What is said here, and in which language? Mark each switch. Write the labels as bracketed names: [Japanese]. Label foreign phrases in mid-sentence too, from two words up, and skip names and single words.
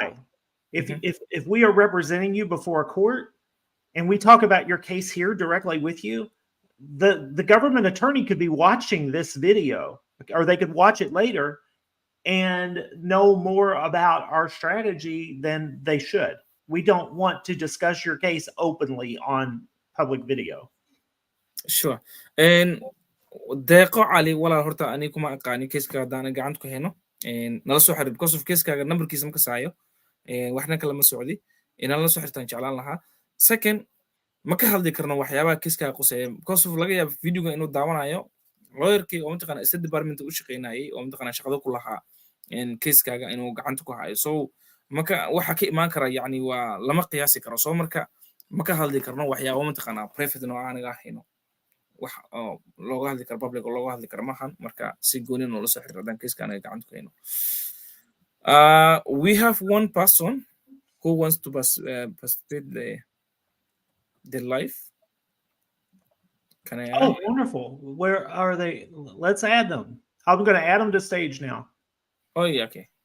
[English] If we are representing you before a court and we talk about your case here directly with you, the government attorney could be watching this video or they could watch it later and know more about our strategy than they should. We don't want to discuss your case openly on public video. Sure. [Somali] And deeqo cali walaal horta ani kuma aqaani keeska hadaan gacanta ku hayno nala soo xiriir [English] because of [Somali] keeskaaga numberkiisa ma kasaayo waxna kala ma socdi inaan la soo xirtaan jeclaan lahaa. Second ma ka hadli karno waxyaabaha keeskaaga quseeya [English] because of [Somali] laga yaabo videoga inuu daawanayo lawyerkii oo mataqaana [English] state department [Somali] u shaqeynayay oo mataqaana shaqada ku lahaa keeskaaga inuu gacanta ku hayo so maka waxa ka imaan kara yani waa lama qiyaasi karo so marka ma ka hadli karno waxyaabo mataqaana private oo aanaga hayno wax looga hadli karo public oo looga hadli karo maahan marka si gooni oo la soo xiriiraan keeskaaga gacanta ku hayno. [English] We have one person who wants to participate the life. Can I add? Oh, wonderful. Where are they? Let's add them. I'm going to add them to stage now. Oh, yeah, okay.